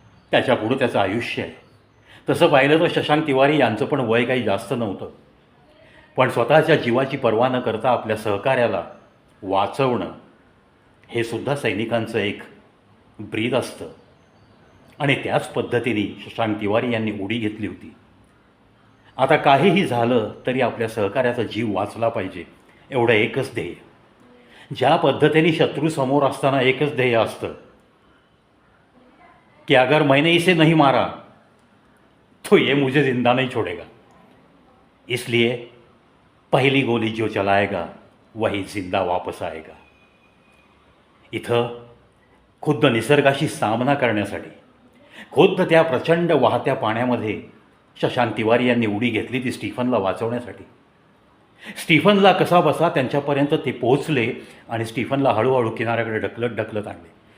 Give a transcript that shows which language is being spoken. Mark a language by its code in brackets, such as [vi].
[mr] त्याच्यापुढं त्याचं आयुष्य आहे. तसं पाहिलं तर शशांक तिवारी यांचं पण वय काही जास्त नव्हतं, पण स्वतःच्या जीवाची पर्वा न करता आपल्या सहकार्याला वाचवणं हे सुद्धा सैनिकांचं एक ब्रीद असतं. आणि त्याच पद्धतीने शशांक तिवारी यांनी उडी घेतली होती. आता काहीही झालं तरी आपल्या सहकार्याचा जीव वाचला पाहिजे, एवढं एकच ध्येय. ज्या पद्धतीने शत्रू समोर असताना एकच ध्येय असतं कि [hi] अगर मैंने इसे नहीं मारा तो ये मुझे जिंदा नहीं छोड़ेगा, इसलिए पहली गोली जो चलाएगा वही जिंदा वापस आएगा. [mr] इथं खुद्द निसर्गाशी सामना करण्यासाठी, खुद्द त्या प्रचंड वाहत्या पाण्यामध्ये शशांक तिवारी यांनी उडी घेतली, ती स्टीफनला वाचवण्यासाठी. स्टीफनला कसा बसा त्यांच्यापर्यंत ते पोहोचले आणि स्टीफनला हळूहळू किनाऱ्याकडे ढकलत आणले.